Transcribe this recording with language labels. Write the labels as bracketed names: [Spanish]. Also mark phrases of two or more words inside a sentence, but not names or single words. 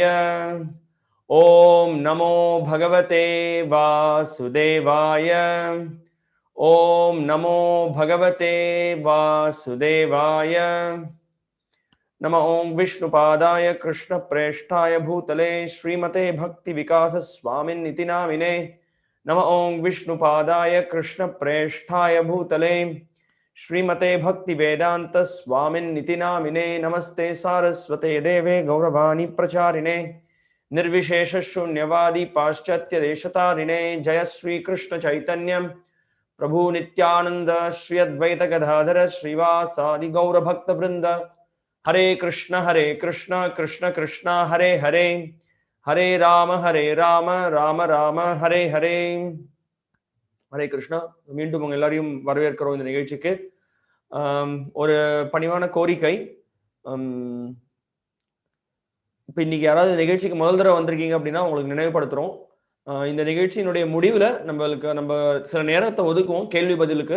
[Sanskrit] ॐ नमो भगवते वासुदेवाय. ॐ नमो भगवते वासुदेवाय. नम ओं विष्णुपादाय कृष्ण प्रेष्ठाय भूतले श्रीमते भक्ति विकास स्वामिन् निति नामिने. नम ओं विष्णुपादाय कृष्ण प्रेष्ठाय भूतले श्रीमते भक्ति वेदांत स्वामिन्निति नामिने. नमस्ते सारस्वते देवे गौरवाणी प्रचारिणे निर्विशेष शून्यवादी पाश्चात्य देशतारिणे. जय श्री कृष्ण चैतन्य प्रभु नित्यानंद श्री अद्वैत गदाधर श्रीवासादि गौर भक्त वृंद. हरे कृष्ण कृष्ण कृष्ण हरे हरे, हरे राम राम राम हरे हरे. हरे कृष्ण. [Tamil] மீண்டும் உங்க எல்லாரையும் வரவேற்கிறோம் இந்த நிகழ்ச்சிக்கு. ஒரு பணிவான கோரிக்கை. இப்போ இன்னைக்கு யாராவது நிகழ்ச்சிக்கு முதல் தடவை வந்திருக்கீங்க அப்படின்னா உங்களுக்கு நினைவுபடுத்துறோம். இந்த நிகழ்ச்சியினுடைய முடிவில் நம்ம சில நேரத்தை ஒதுக்குவோம் கேள்வி பதிலுக்கு.